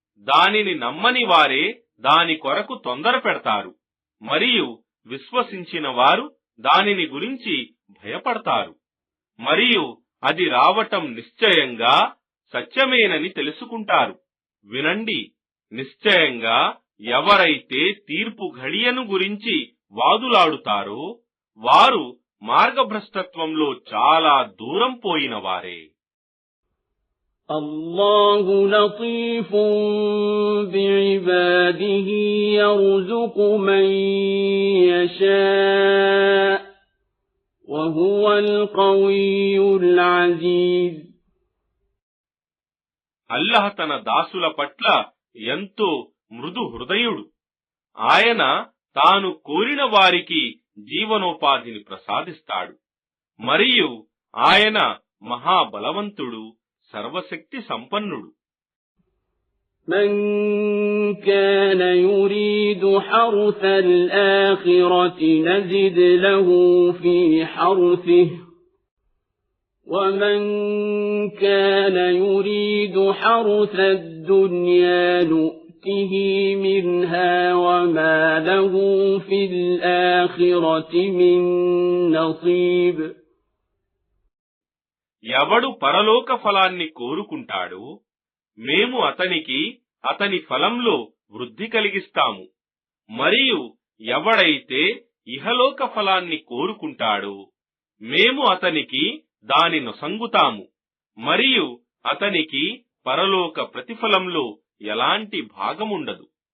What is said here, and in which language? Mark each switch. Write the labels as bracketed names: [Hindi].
[Telugu] దానిని నమ్మని వారే దాని కొరకు తొందర పెడతారు మరియు విశ్వసించిన వారు దానిని గురించి భయపడతారు మరియు అది రావటం నిశ్చయంగా సత్యమేనని తెలుసుకుంటారు. వినండి, నిశ్చయంగా ఎవరైతే తీర్పు ఘడియను గురించి వాదులాడుతారో వారు మార్గభ్రష్టత్వంలో చాలా దూరం పోయిన వారే. [Arabic] الله لطيف بعباده يرزق من يشاء وهو القوي العزيز. [Telugu] అల్లహ తన దాసుల పట్ల ఎంతో మృదు హృదయుడు. ఆయన తాను కోరిన వారికి జీవనోపాధిని ప్రసాదిస్తాడు మరియు ఆయన మహాబలవంతుడు, సర్వశక్తి సంపన్నుడు. [Arabic] من كان يريد حرث الآخرة نزد له في حرثه ومن كان يريد حرث الدنيا نؤته منها وما له في الآخرة من نصيب. [Telugu] ఎవడు పరలోక ఫలాన్ని కోరుకుంటాడో మేము అతనికి అతని ఫలంలో వృద్ధి కలిగిస్తాము మరియు ఎవడైతే ఇహలోక ఫలాన్ని కోరుకుంటాడో మేము అతనికి దాని నొసంగుతాము మరియు అతనికి పరలోక ప్రతిఫలంలో ఎలాంటి భాగముండదు.